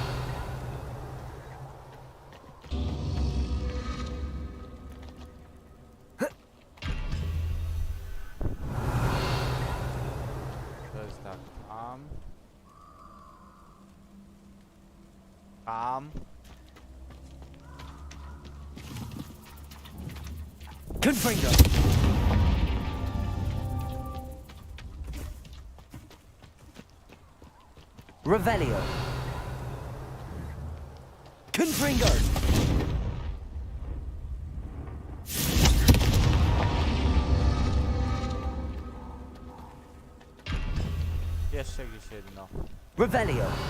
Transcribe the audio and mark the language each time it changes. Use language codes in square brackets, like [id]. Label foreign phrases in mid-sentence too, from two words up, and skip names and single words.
[pl] To jest tak, Confringo! Revelio. Confringo! Jeszcze gdzieś jedno. Revelio.